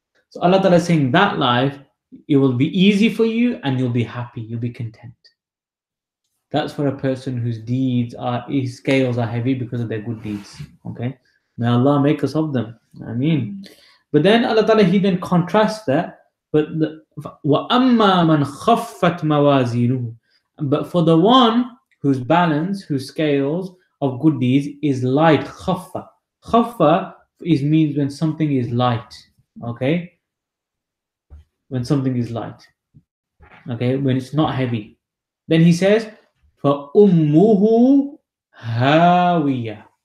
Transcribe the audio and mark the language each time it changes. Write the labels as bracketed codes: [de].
[en] So Allah Ta'ala is saying that life, it will be easy for you and you'll be happy, you'll be content. That's for a person whose his scales are heavy because of their good deeds. Okay? May Allah make us of them. Ameen. But then Allah Ta'ala, He then contrasts that. [ar] But وَأَمَّا مَنْ خَفَّتْ مَوَازِينُهُ. [en] But for the one whose balance, whose scales of good deeds is light, khaffa. Khaffa means when something is light. Okay? When something is light. Okay? When it's not heavy. Then He says, [ar] فَأُمُّهُ هَاوِيَةٌ.